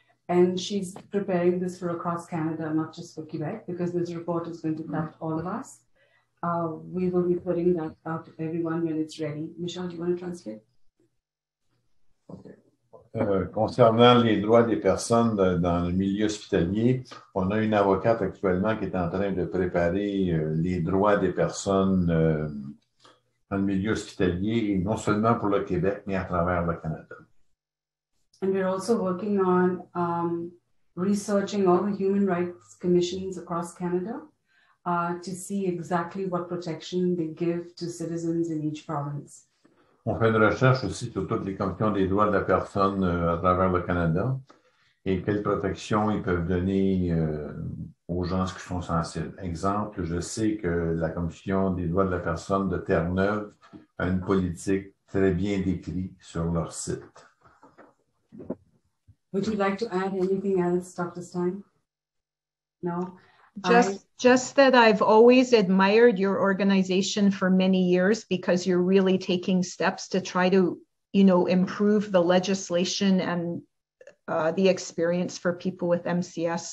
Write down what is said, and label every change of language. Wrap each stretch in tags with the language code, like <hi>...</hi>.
<en>And she's preparing this for across Canada, not just for Quebec, because this report is going to touch all of us. We will be putting that out to everyone when it's ready. Michelle, do you want to translate?</en> <fr>Concernant les droits des personnes dans le milieu hospitalier, on a une avocate actuellement qui est en train de préparer les droits des personnes dans le milieu hospitalier, et non seulement pour le Québec, mais à travers le Canada.</fr> <en>And we're also working on researching all the human rights commissions across Canada to see exactly what protection they give to citizens in each province.</en> <fr>On fait une recherche aussi sur toutes les commissions des droits de la personne à travers le Canada et quelle protection ils peuvent donner aux gens qui sont sensibles. Exemple, je sais que la commission des droits de la personne de Terre-Neuve a une politique très bien décrite sur leur site.</fr> <en>Would you like to add anything else, Dr. Stein? No? Just that I've always admired your organization for many years because you're really taking steps to try to, improve the legislation and the experience for people with MCS.</en>